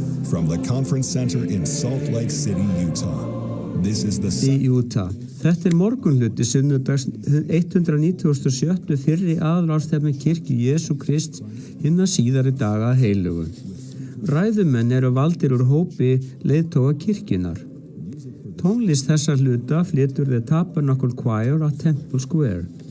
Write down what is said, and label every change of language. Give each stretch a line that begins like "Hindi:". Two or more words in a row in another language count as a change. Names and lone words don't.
English: From the Conference Center in Salt Lake City, Utah. This is the
Icelandic: í Utah. Þetta morgunhluti sunnudags 197. fyrri aðalráðstefnu kirkju Jesú Krists hinna síðari daga heilugu. Ræðumenn eru valdir úr hópi leiðtoga kirkjunar. Tónlist þessa hluta flytur The Tabernacle Choir á Temple Square.